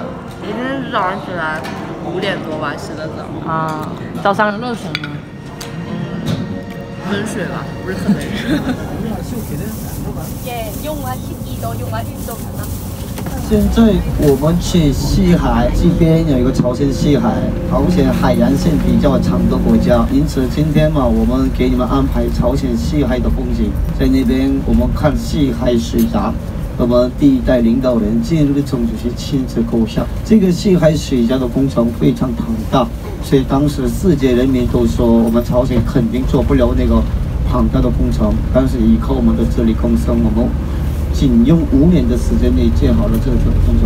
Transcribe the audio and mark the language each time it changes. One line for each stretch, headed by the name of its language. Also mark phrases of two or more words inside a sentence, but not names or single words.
Chinese: 今天是早上起来5点多吧，洗的澡。啊，早上有热水吗？温水吧，不是很温水。现在我们去西海，这边有一个朝鮮西海，朝鮮海岸線比較長的國家，因此今天嘛，我們給你們安排朝鮮西海的風景，在那邊我們看西海水閘。我們第1代領導人金日成主席親自構想，這個西海水閘的工程非常龐大，所以當時世界人民都說我們朝鮮肯定做不了那個龐大的工程，但是依靠我們的自力更生，我們僅用5年的時間內建好了這個工程。